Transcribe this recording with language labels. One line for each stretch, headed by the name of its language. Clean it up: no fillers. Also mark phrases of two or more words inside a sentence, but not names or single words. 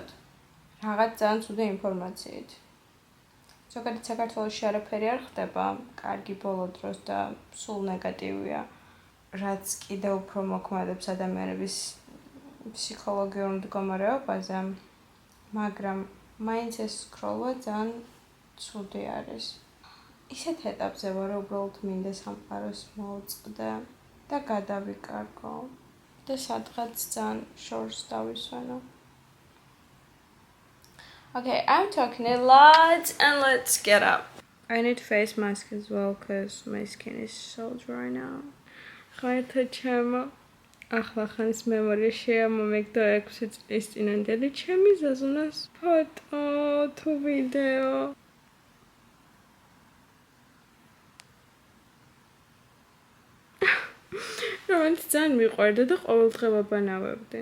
Georgian: რაღაც ძალიან ცუდი ინფორმაციით. ზოგადად საქართველოში არაფერი არ ხდება, კარგი ბოლო დროს და სულ ნეგატივია, რაც კიდევ უფრო მოქმედებს ადამიანების ფსიქოლოგიურ მდგომარეობაზე, მაგრამ მაინც ეს სკროლვა ძალიან ცუდი არის. ისეთ ეტაპზე ვარ, უბრალოდ მინდა სამყაროს მოვწყდე და გადავიკარგო და სადღაც ძალიან შორს დავისვენო.
English: Okay, I'm talking a lot and let's get up. I need face mask as well because my skin is so dry now.
Georgian: ხაერთო ჩემო, ახლა ხანის მემორიაშია მომეგდო 6 წლის წინანდელი ჩემი ზაზუნას ფოტო თუ ვიდეო. რომელიც ძალიან მიყვარდა და ყოველდღე ვაბანავებდი.